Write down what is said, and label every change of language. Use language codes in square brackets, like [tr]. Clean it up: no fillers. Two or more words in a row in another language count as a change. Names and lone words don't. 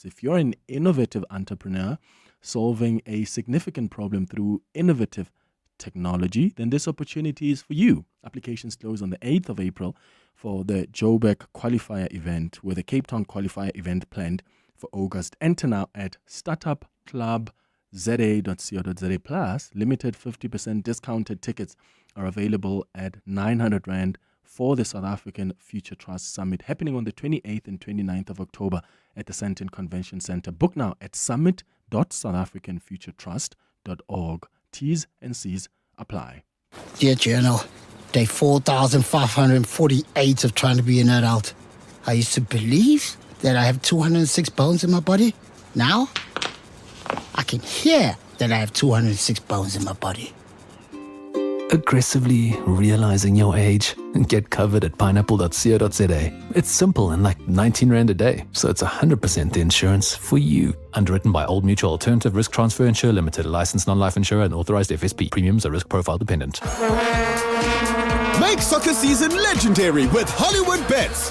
[en] If you're an innovative entrepreneur solving a significant problem through innovative technology, then this opportunity is for you. Applications close on the 8th of April for the Joburg qualifier event, with a Cape Town qualifier event planned for August. Enter now at startupclubza.co.za. za.co.za. Plus, limited 50% discounted tickets are available at 900 Rand for the South African Future Trust Summit, happening on the 28th and 29th of October at the Sandton Convention Center. Book now at summit.southafricanfuturetrust.org. T's and C's apply. Dear Journal, day 4,548 of trying to be an adult. I used to believe that I have 206 bones in my body. Now, I can hear that I have 206 bones in my body. Aggressively realizing your age? Get covered at pineapple.co.za. It's simple and like 19 Rand a day, so it's 100% the insurance for you. Underwritten by Old Mutual Alternative Risk Transfer Insurer Limited, a licensed non-life insurer and authorized FSP. Premiums are risk profile dependent. Make soccer season legendary with Hollywood Bets.